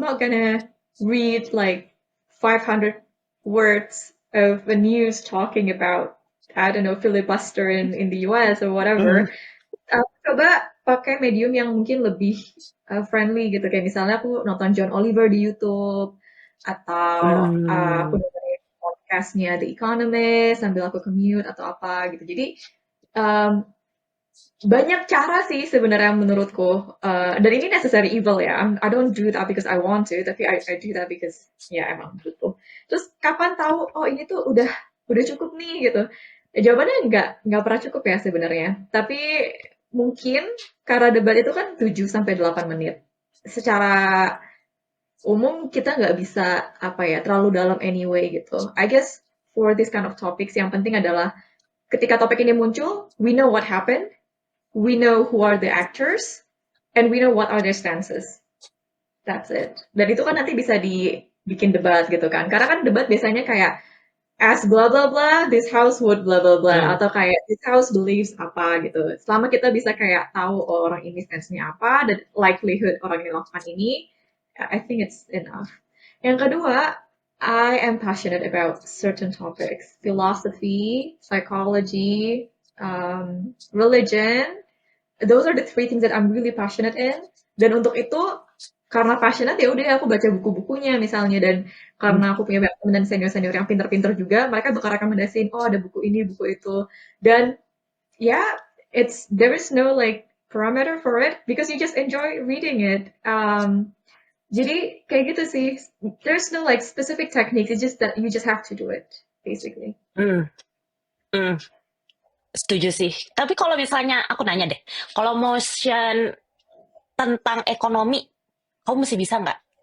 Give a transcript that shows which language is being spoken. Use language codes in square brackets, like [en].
[en] I'm not gonna read like 500 words of a news talking about I don't know filibuster in the US or whatever. mm, [id] Coba pakai medium yang mungkin lebih friendly gitu. Kayak misalnya aku nonton John Oliver di YouTube atau aku mm. dengerin podcastnya The Economist sambil aku commute atau apa gitu. Jadi um, banyak cara sih sebenarnya menurutku. Dan ini [en] necessary evil [id] ya. [en] I don't do that because I want to, [id] tapi [en] I do that because [id] ya emang butuh. Terus kapan tahu oh ini tuh udah cukup nih gitu. Jawabannya nggak pernah cukup ya sebenarnya. Tapi mungkin karena debat itu kan 7 sampai 8 menit. Secara umum kita nggak bisa apa ya terlalu dalam anyway gitu. [en] I guess for this kind of topics [id] yang penting adalah ketika topik ini muncul, [en] we know what happened, we know who are the actors, and we know what are their stances. That's it. [id] Dan itu kan nanti bisa dibikin debat gitu kan. Karena kan debat biasanya kayak [en] as blah blah blah, this house would blah blah blah Mm. [id] atau kayak [en] this house believes [id] apa gitu. Selama kita bisa kayak tahu oh, orang ini stance-nya apa dan likelihood orang ini melakukan ini, [en] I think it's enough. Yang kedua, I am passionate about certain topics, philosophy, psychology, religion, those are the three things that I'm really passionate in. [id] Dan untuk itu, karena passionate ya udah aku baca buku-bukunya misalnya dan karena aku punya banyak teman dan senior-senior yang pinter-pinter juga, mereka bakal rekomendasiin, oh ada buku ini, buku itu. Dan ya, [en] yeah, there is no like parameter for it because you just enjoy reading it. [id] Jadi kayak gitu sih. [en] There's no like specific techniques. It's just that you just have to do it, basically. [id] Mm, mm. Setuju sih. Tapi kalau misalnya aku nanya deh, kalau motion tentang ekonomi, kamu masih bisa nggak?